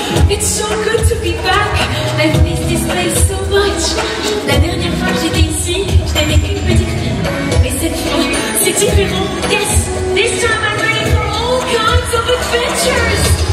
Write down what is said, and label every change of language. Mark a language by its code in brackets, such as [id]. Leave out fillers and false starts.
[en] It's so good to be back. I've missed this place so much. [fr] La dernière fois que j'étais ici, je n'avais qu'une petite fille. Mais cette fois, c'est différent. [en] Yes, this time I'm ready for all kinds of adventures.